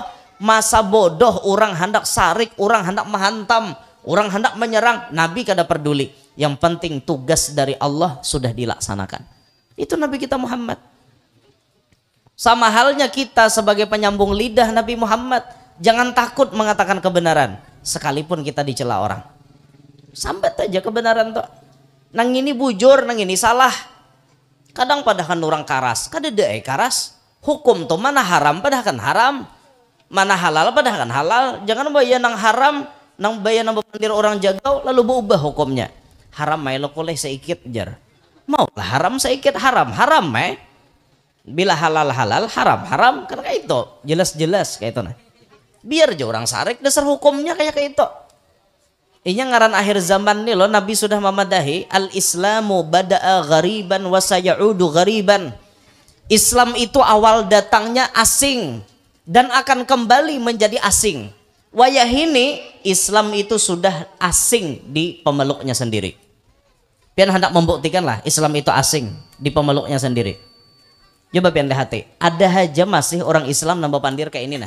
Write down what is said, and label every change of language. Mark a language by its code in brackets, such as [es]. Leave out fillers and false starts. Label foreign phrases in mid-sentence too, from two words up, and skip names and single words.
[bjn] Masa bodoh orang hendak sarik, orang hendak menghantam, orang hendak menyerang, Nabi kada peduli. [id] Yang penting tugas dari Allah sudah dilaksanakan. Itu Nabi kita Muhammad. Sama halnya kita sebagai penyambung lidah Nabi Muhammad. Jangan takut mengatakan kebenaran. Sekalipun kita dicela orang. [bjn] Sambat aja kebenaran tuh. Nang ini bujur, nang ini salah. Kadang padahal orang karas. Kada dae karas. Hukum tuh mana haram padahal kan haram. Mana halal padahal kan halal. Jangan bayar nang haram. Nang bayar nang bepandir orang jagau. [id] Lalu berubah hukumnya. [bjn] Haram may lo boleh sedikit jar. Mau lah haram sedikit haram bila halal haram kan kayak itu jelas kayak itu nah. Biar aja orang sarik dasar hukumnya kayak itu. Inya ngaran akhir zaman nih loh, Nabi sudah memadahi [ar] الإسلام بدأ غريبا وسيعود غريبا. [id] Islam itu awal datangnya asing dan akan kembali menjadi asing. [bjn] Wayahini Islam itu sudah asing di pemeluknya sendiri. Pian hendak membuktikan lah Islam itu asing di pemeluknya sendiri. Coba pian lihat, ada aja masih orang Islam nambah pandir kayak ini nah.